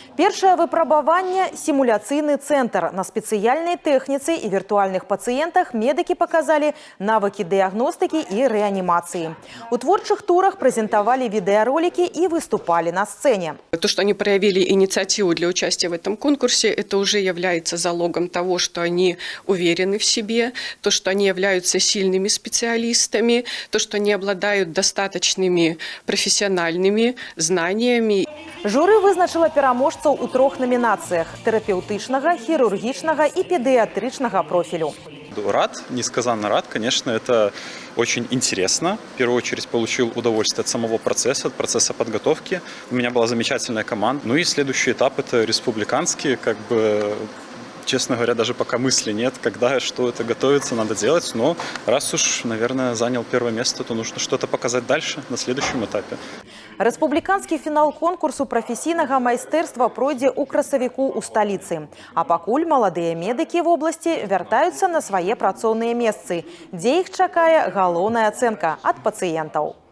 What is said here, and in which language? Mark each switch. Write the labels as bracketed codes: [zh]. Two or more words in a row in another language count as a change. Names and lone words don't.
[be] Першае выпрабаванне – симуляцыйны центр. На спецыяльнай тэхніцы і віртуальных пацыентах медыкі паказалі навыкі дыягностыкі і рэанімацыі. У творчых турах прэзентавалі відэаролікі і выступали на сцене. [ru] То, что они проявили инициативу для участия в этом конкурсе, это уже является залогом того, что они уверены в себе, то, что они являются сильными специалистами, то, что они обладают достаточными профессиональными знаниями. [be] Журы вызначила пераможцаў у 3 номинациях – терапевтичного, хирургичного и педиатричного профилю. [ru] Рад, несказанно рад, конечно, это очень интересно. В первую очередь получил удовольствие от самого процесса, от процесса подготовки. У меня была замечательная команда. Ну и следующий этап – это республиканский, честно говоря, даже пока мысли нет, когда и что это готовится, надо делать. Но раз уж, наверное, занял первое место, то нужно что-то показать дальше, на следующем этапе. [be] Рэспубліканскі фінал конкурсу прафесійнага майстэрства пройдзе ў красавіку ў сталіцы. А пакуль маладыя медыкі [ru] в области [be] вяртаюцца на свае працоўныя месцы, дзе іх чакае галоўная ацэнка ад пацыентаў.